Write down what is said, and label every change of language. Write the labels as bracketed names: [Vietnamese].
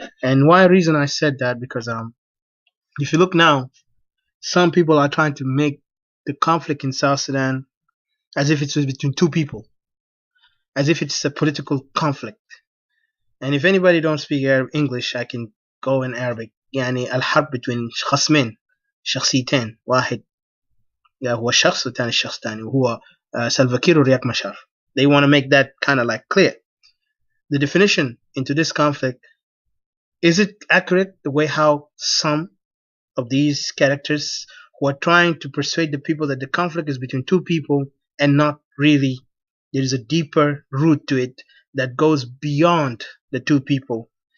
[English] And why reason I said that, because if you look now, some people are trying to make the conflict in South Sudan as if it's between two people, as if it's a political conflict. And if anybody don't speak English, I can go in Arabic. [Arabic] يعني الحرب [English] between [Arabic] خصمين شخصيتين، واحد هو شخص والثاني الشخص الثاني، وهو سلفا كير ورياك مشار. [English] They want to make that kind of like clear. The definition into this conflict, is it accurate the way how some of these characters who are trying to persuade the people that the conflict is between two people and not really there is a deeper root to it that goes beyond the two people.